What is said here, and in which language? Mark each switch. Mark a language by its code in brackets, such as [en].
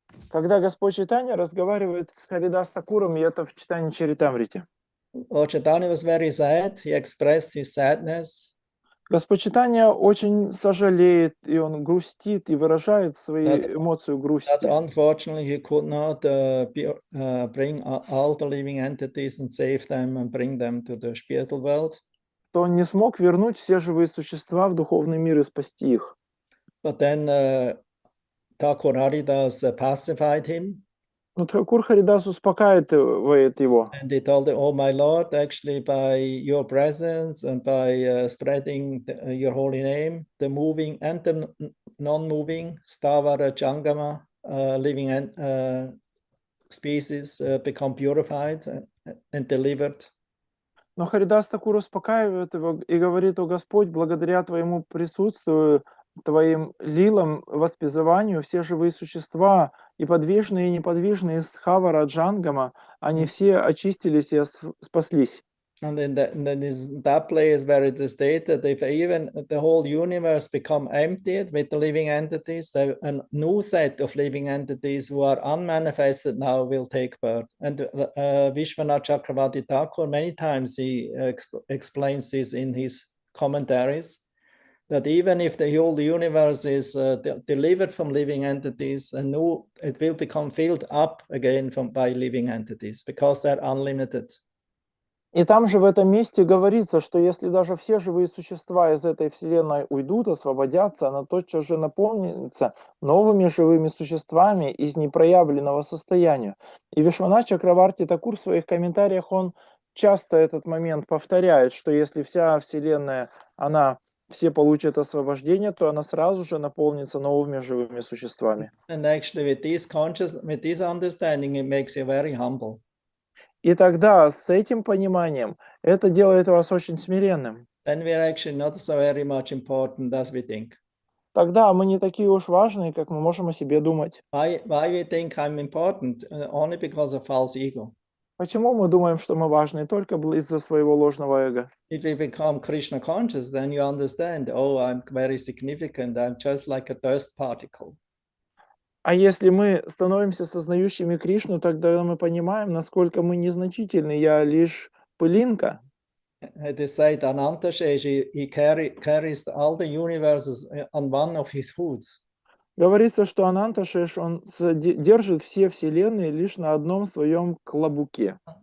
[ru] Когда Господь Чайтанья разговаривает с Харидас Такуром, и это в читании Чаритамрити. [en] Lord Chaitanya was very sad. He expressed his sadness. [ru] Господь Чайтанья очень сожалеет, и он грустит, и выражает свои эмоции грусти. [en] Unfortunately, he could not bring all the living entities and save them and bring them to the spiritual world. [ru] То он не смог вернуть все живые существа в духовный мир и спасти их. [en] But then Thakur Haridas pacified him. [ru] Но Тхакур Харидас успокаивает его. [en] And he told him, "Oh, my Lord, actually, by your presence and by spreading your holy name, the moving and the non-moving Stavara Jangama living species become purified and delivered." [ru] Но Харидас Такур успокаивает его и говорит: «О Господь, благодаря Твоему присутствию, Твоим лилам, воспеванию, все живые существа, и подвижные, и неподвижные из Тхавара Джангама, они все очистились и спаслись». [en] And in that place where it is stated, if even the whole universe become emptied with the living entities, so a new set of living entities who are unmanifested now will take birth. And Vishwanath Chakravarti Thakur, many times he explains this in his commentaries, that even if the whole universe is delivered from living entities, it will become filled up again by living entities because they're unlimited. [ru] И там же в этом месте говорится, что если даже все живые существа из этой вселенной уйдут, освободятся, она тотчас же наполнится новыми живыми существами из непроявленного состояния. И Вишванат Чакраварти Такур в своих комментариях, он часто этот момент повторяет, что если вся вселенная, все получат освобождение, то она сразу же наполнится новыми живыми существами. [en] And actually with this understanding, it makes you very humble. [ru] И тогда с этим пониманием это делает вас очень смиренным. [en] Then we are actually not so very much important as we think. [ru] Тогда мы не такие уж важные, как мы можем о себе думать. [en] Why we think I'm important? Only because of false ego. [ru] Почему мы думаем, что мы важны только из-за своего ложного эго? [en] If we become Krishna conscious, then you understand, oh, I'm very significant. I'm just like a dust particle. [ru] А если мы становимся сознающими Кришну, тогда мы понимаем, насколько мы незначительны. Я лишь пылинка. [en] It is said Ananta Sheshi, he carries all the universes on one of his hoods. [ru] Говорится, что Ананташеш, он держит все вселенные лишь на одном своем клобуке.